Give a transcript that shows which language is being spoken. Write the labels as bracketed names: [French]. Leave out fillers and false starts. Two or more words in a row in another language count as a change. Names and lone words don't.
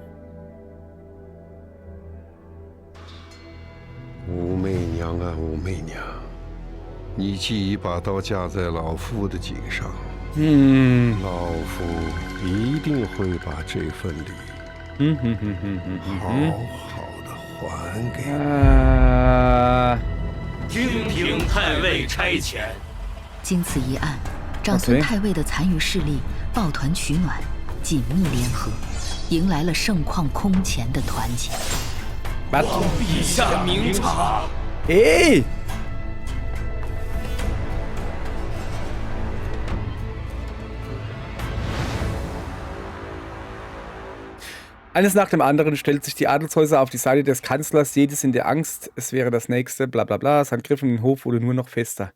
[Chinese] 武媚娘啊，武媚娘，你既已把刀架在老夫的颈上，老夫一定会把这份礼，好好的还给你。听凭太尉差遣。经此一案，长孙太尉的残余势力抱团取暖，紧密联合，迎来了盛况空前的团结。望陛下明察。 [German] Ey! Eines nach dem anderen stellt sich die Adelshäuser auf die Seite des Kanzlers, jedes in der Angst, es wäre das nächste, bla bla bla, sein Griff in den Hof wurde nur noch fester.